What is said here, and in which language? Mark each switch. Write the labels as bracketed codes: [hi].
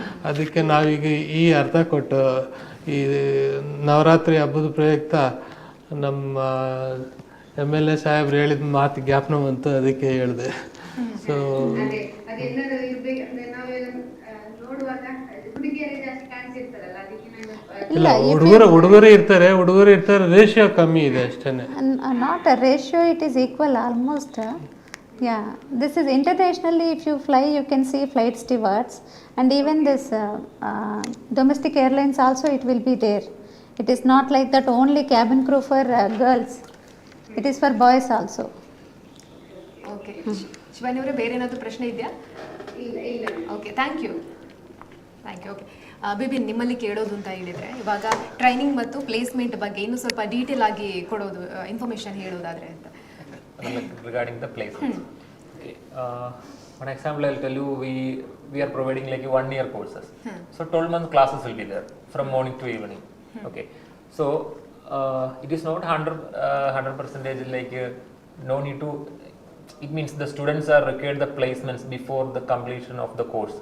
[kn] ಅದಕ್ಕೆ ನಾವೀಗ ಈ ಅರ್ಥ ಕೊಟ್ಟು ಈ ನವರಾತ್ರಿ ಹಬ್ಬದ ಪ್ರಯುಕ್ತ ನಮ್ಮ MLA ಸಾಹೇಬ್ರು ಹೇಳಿದ ಮಾತು ಜ್ಞಾಪನ ಬಂತು, ಅದಕ್ಕೆ ಹೇಳಿದೆ. ಸೊ ಅದೆಲ್ಲರೂ ಇರ್ಬೇಕಂದ್ರೆ ನಾವೆಲ್ಲ ನೋಡುವಾಗ ಹುಡುಗಿಯರೇ ಜಾಸ್ತಿ ಕಾಣಿಸಿರ್ತಾರಲ್ಲ, ಅದಕ್ಕೆ ನಾನು ಇಲ್ಲ, ಹುಡುಗರು ಇರ್ತಾರೆ, ರೇಷಿಯೋ ಕಮ್ಮಿ ಇದೆ ಅಷ್ಟೇ. [en] Not a ratio, it is equal almost. Yeah, this is internationally, if you fly, you can see flight stewards, and even this domestic airlines also, it will be there. It is not like that only cabin crew for girls. It is for boys also. [kn] Okay, Shivani ಅವರೇ, ಬೇರೆ ಏನಾದರೂ ಪ್ರಶ್ನೆ ಇದೆಯಾ? ಇಲ್ಲ. [en] Okay, thank you. [kn] Okay, Bipin, ನಿಮ್ಮಲ್ಲಿ ಕೇಳೋದು ಅಂತ ಹೇಳಿದರೆ, ಇವಾಗ ಟ್ರೈನಿಂಗ್ ಮತ್ತು ಪ್ಲೇಸ್ಮೆಂಟ್ ಬಗ್ಗೆ ಇನ್ನೂ ಸ್ವಲ್ಪ ಡೀಟೇಲ್ ಆಗಿ ಕೊಡೋದು, ಇನ್ಫಾರ್ಮೇಷನ್ ಹೇಳೋದಾದರೆ ಅಂತ. [en] Regarding the placements. Okay. One example I'll tell you, we are providing like a 1 year courses. So 12 month classes will be there from morning to evening. Okay. So it is not 100% like no need to. It means the students are required the placements before the completion of the course.